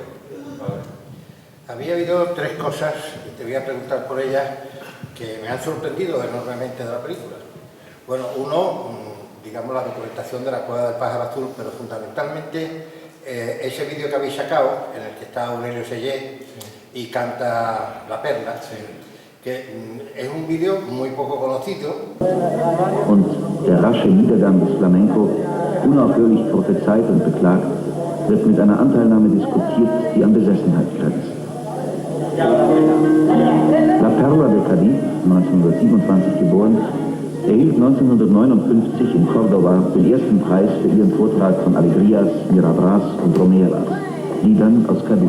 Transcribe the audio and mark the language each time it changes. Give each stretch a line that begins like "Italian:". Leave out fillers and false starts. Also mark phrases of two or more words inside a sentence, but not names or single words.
Spanish: Había habido tres cosas, y te voy a preguntar por ellas, que me han sorprendido enormemente de la película. Bueno, uno, digamos, la documentación de la Cueva del Pájaro Azul, pero fundamentalmente ese vídeo que habéis sacado, en el que está Aurelio Sellé y canta La Perla, que es un vídeo muy poco conocido.
German: Und der rasche Niedergang des Flamenco, unaufhörlich prophezeit und beklagt, wird mit einer Anteilnahme diskutiert, die an Besessenheit grenzt. La Perla de Cádiz, 1927 geboren, erhielt 1959 in Córdoba den ersten Preis für ihren Vortrag von Alegrías, Mirabras und Romeras, Liedern aus Cádiz.